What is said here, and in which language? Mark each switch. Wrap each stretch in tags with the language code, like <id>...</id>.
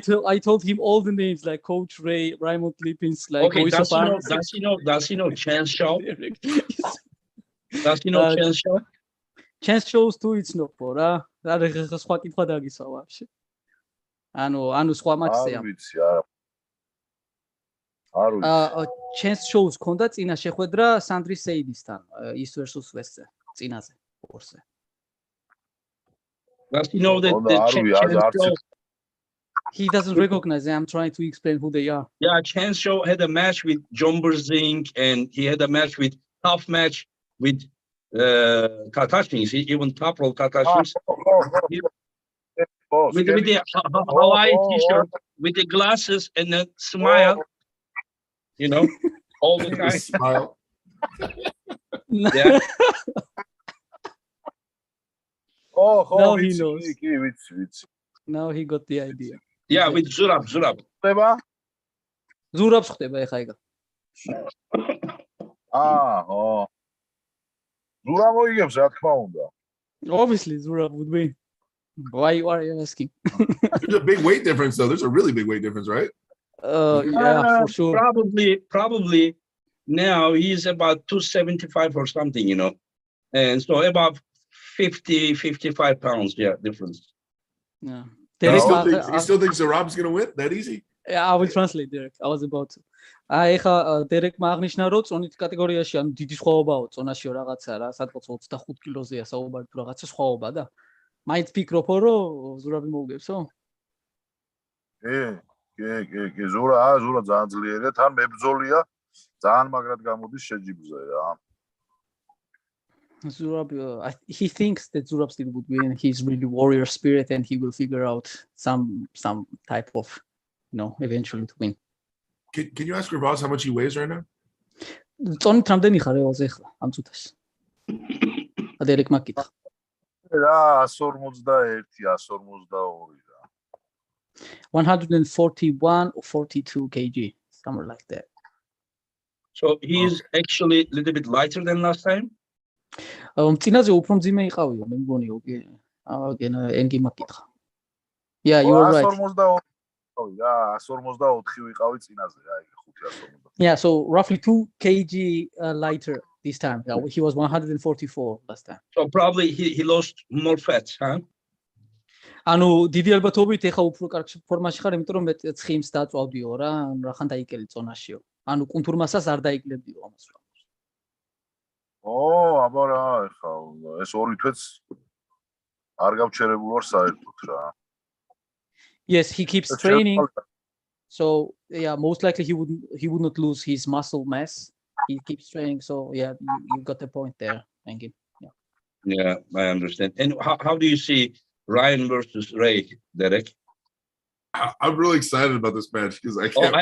<en>I told him all the names like Coach Ray, Raymond Lipins, like okay, does he know Chance Show? Does he know Chance Show?</en> <ka>Chance Shows too იცნობო რა. რა სხვა კითხვა დაგისვა ვაფშე. ანუ სხვა მატჩია. არ ვიცი, არ ვიცი. Chance Shows ქონდა წინა შეხვედრა სანდრი სეიდისთან, ის versus West-ზე, წინაზე, ორზე.</ka> <en>Does he know that the Chance Show? He doesn't recognize them. I'm trying to explain who they are. Yeah, Chance Show had a match with John Berzink, and he had a match with tough match with Kakashins, even top roll Kakashins. With the Hawaii t-shirt, with the glasses and the smile, you know, all the time. Smile. Yeah. Now he knows. Now he got the idea. Yeah, with Zurab.</en> <ka>Zurabs ხდება ეხა ეგა. ზურა მოიგებს რა თქმა უნდა.</ka> <en>Obviously Zurab would win. Why you are asking? There's a big weight difference, though. There's a really big weight difference, right? Yeah, for sure. Probably now he's about 275 or something, and so about 55 pounds, difference. Yeah. And Derek, he still thinks Zarab's gonna win that easy. I will translate, Derek. I was about to.</en> <ka>აი ხა დერეკმა აღნიშნა რომ წონით კატეგორიაში ანუ დიდი სხვაობაო წონაშიო რაღაცა რა სადღაც 25 კილოზეა საუბარი თუ რაღაცა სხვაობა და მაინც ფიქრობო რომ ზურაბი მოუგებსო? კი ზურა ძალიან ძლიერია თან მებრძოლია ძალიან მაგრად გამოდის შეჯიბზე რა</ka> <en>Zurab he thinks that Zurab still would win. He's really warrior spirit and he will figure out some type of eventually to win. Can you ask Revaz how much he weighs right now?</en> <ka>წონით რამდენი ხარ Revaz ახლა ამ წუთას? დერეკ მაკითხა. რა 141 142 რა.</ka> <en>141 or 42 kg, somewhere like that. So he's actually a little bit lighter than last time?</en> <ka>წინაზე უფრო მძიმე იყავიო, მე მგონიო კი. ენგი მაკითხა.</ka> <en>Yeah, you are right.</en> <ka>144 ვიყავი წინაზე რა, 540.</ka> <en>Yeah, so roughly 2 kg lighter this time. He was 144 last time. So probably he lost more fat, huh?</en> <ka>ანუ დიდი ალბათობით ეხა უფრო კარგ ფორმაში ხარ, იმიტომ რომ მე ცხიმს დაწვავდიო რა, რახან დაიკელი წონაშიო. ანუ კუნთურმასას არ დაიკლებდიო ამას რა. აბა რა, ეხა ეს ორი თვეც არ გავჩერებულ ვარ საერთოდ რა.</ka> <en>Yes, he keeps training. So yeah, most likely he would not lose his muscle mass. He keeps training. So yeah, you got the point there. Thank you. Yeah, I understand. And how do you see Ryan versus Ray, Derek? I'm really excited about this match because I can't.</en>